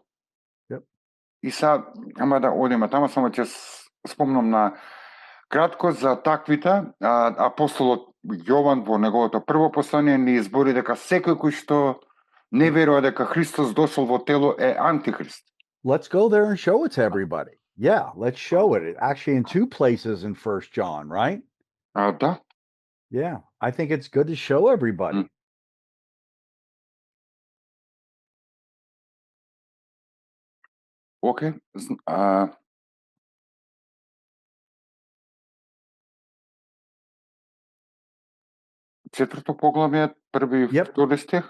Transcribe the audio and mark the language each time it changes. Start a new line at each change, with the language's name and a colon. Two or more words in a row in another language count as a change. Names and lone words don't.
Macedonian: И са, ама да одиме тама, само ќе спомнам на кратко за таквите. Апостолот Јован во неговото прво послание ни избори дека секој кој што не верува дека Христос дошол во тело е антихрист.
English: Let's go there and show it to everybody. Yeah, let's show it. Actually, in 2 places in 1 John, right?
Macedonian: Да.
English: Yeah, I think it's good to show everybody.
Macedonian: Океј. Четврто поглавје, први и втори стих.